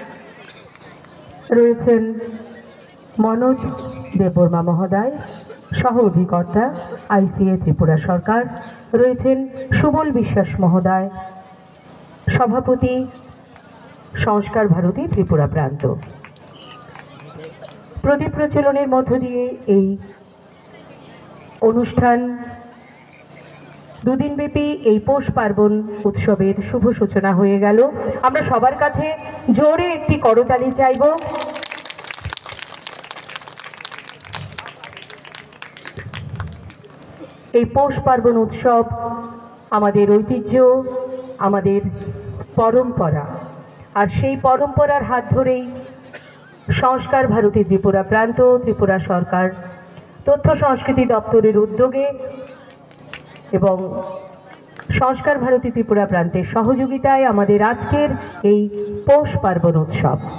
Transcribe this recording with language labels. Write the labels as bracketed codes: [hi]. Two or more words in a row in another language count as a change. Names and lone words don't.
[bn] রয়েছেন মনোজ দেববর্মা মহোদয় সহ অধিকর্তা আইসিএ ত্রিপুরা সরকার রয়েছেন সুবল বিশ্বাস মহোদয় সভাপতি সংস্কার ভারতী ত্রিপুরা প্রান্ত প্রদীপ প্রজ্বলনের মধ্য দিয়ে এই অনুষ্ঠান দুদিন ব্যাপী এই পৌষ পার্বণ উৎসবের শুভ সূচনা হয়ে গেল। আমরা সবার কাছে জোরে একটি করতালি চাইব। এই পৌষ পার্বণ উৎসব আমাদের ঐতিহ্য, আমাদের পরম্পরা, আর সেই পরম্পরার হাত ধরেই সংস্কার ভারতী ত্রিপুরা প্রান্ত ত্রিপুরা সরকার তথ্য সংস্কৃতি দপ্তরের উদ্যোগে এবং সংস্কার ভারতী ত্রিপুরা প্রান্তের সহযোগিতায় আমাদের আজকের এই পৌষ পার্বণ উৎসব।